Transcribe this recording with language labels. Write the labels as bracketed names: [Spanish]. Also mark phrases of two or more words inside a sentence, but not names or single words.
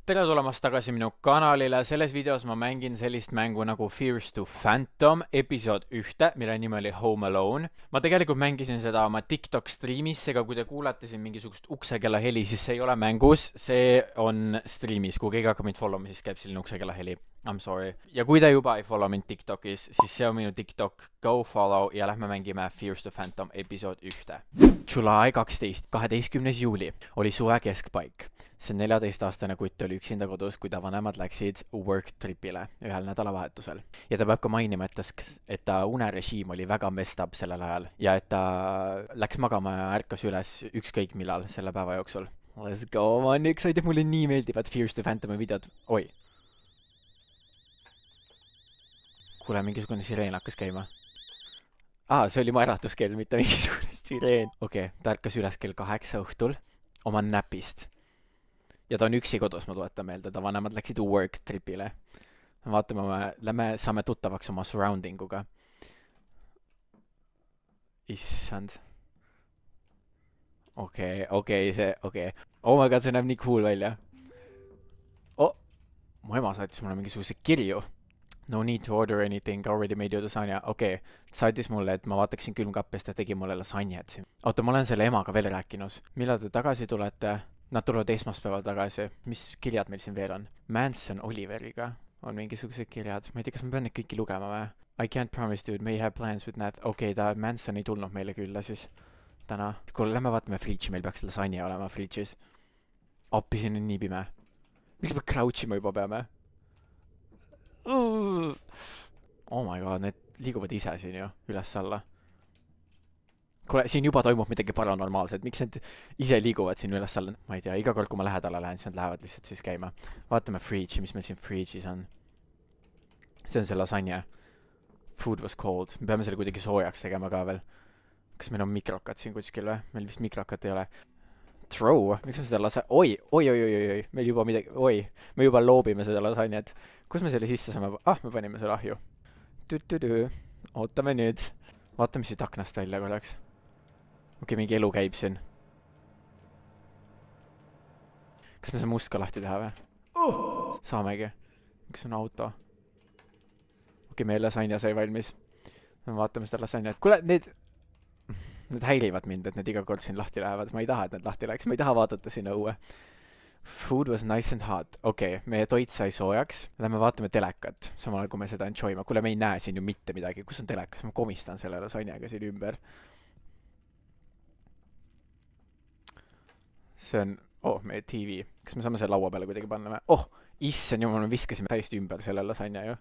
[Estonian] tere tulemast tagasi minu kanalile, selles videos ma mängin sellist mängu nagu Fears to Phantom episood 1, mille nimi oli Home Alone. Ma tegelikult mängisin seda oma TikTok streamis, seega kui te kuulate siin mingisugust uksekella heli, siis see ei ole mängus, see on streamis, kui keegi hakkab mind follow'ma, siis käib selline uksekella heli. [English] I'm sorry. [Estonian] Ja kui te juba ei follow mind TikTokis, siis see on minu TikTok, [English] go follow [Estonian] ja lähme mängime Fears to Phantom episood 1. [English] July 12, 12. [Estonian] juuli oli suve keskpaik. See 14-aastane kutt oli üksinda kodus, kui ta vanemad läksid work tripile ühel nädalavahetusel. Ja ta peab ka mainima, et ta unerežiim oli väga [English] messed up [Estonian] sellel ajal ja et ta läks magama ja ärkas üles ükskõik millal selle päeva jooksul. [English] Let's go, [Estonian] ma olen excited, mulle nii meeldivad Fears to Phantomi videod. Oi. Kuule, mingisugune sireen hakkas käima. See oli mu äratuskell, mitte mingisugune sireen. Okei, ta ärkas üles kell 8 õhtul oma näpist. Ja ta on üksi kodus, ma tuletan meelde, ta vanemad läksid work tripile. Lähme saame tuttavaks oma surroundinguga. Issand. Okei. [English] Oh my god, [Estonian] see näeb nii cool välja. Mu ema saatis mulle mingisuguse kirju. [English] No need to order anything, already made you lasagna. [Estonian] Okei, saatis mulle, et ma vaataksin külmkappest ja tegi mulle lasagnat. Oota, ma olen selle emaga veel rääkinud. Millal te tagasi tulete? Nad tulevad esmaspäeval tagasi. Mis kirjad meil siin veel on? Manson Oliveriga on mingisugused kirjad. Ma ei tea, kas ma pean neid kõiki lugema või? [English] I can't promise, dude, may have plans with that. [Estonian] Okei, ta Manson ei tulnud meile külla siis täna. Kuule, lähme vaatame Fridži, meil peaks lasagna olema Fridžis. Appi, siin on nii pime. Miks me crouchima juba peame? [English] Oh my god, [Estonian] need liiguvad ise siin ju, üles-alla. Kuule, siin juba toimub midagi paranormaalset, miks need ise liiguvad siin üles-alla? Ma ei tea, iga kord kui ma lähedale lähen, siis nad lähevad lihtsalt siis käima. Vaatame Fridži, mis meil siin Fridžis on. See on see lasagna. [English] Food was cold. [Estonian] Me peame selle kuidagi soojaks tegema ka veel. Kas meil on mikrokat siin kuskil või? Meil vist mikrokat ei ole. Throw? Miks me seda oi. Meil juba midagi, me juba loobime seda lasagnat. Kus me selle sisse saame? Me panime selle ahju. Ootame nüüd. Vaatame siit aknast välja korraks. Okei, mingi elu käib siin. Kas me saame must ka lahti teha või? Saamegi. Miks on auto? Okei, meie lasagna sai valmis. Me vaatame seda lasagnat. Kuule, need häirivad mind, et need iga kord siin lahti lähevad. Ma ei taha, et need lahti läheks. Ma ei taha vaadata sinna õue. [English] Food was nice and hot. [Estonian] Okei, meie toit sai soojaks. Lähme vaatame telekat, samal ajal kui me seda enjoyma. Kuule, me ei näe siin ju mitte midagi. Kus on telekas? Ma komistan selle lasagnaga siin ümber. See on, meie TV. Kas me saame selle laua peale kuidagi panna või? Issand jumal, me viskasime täiesti ümber selle lasagna ju.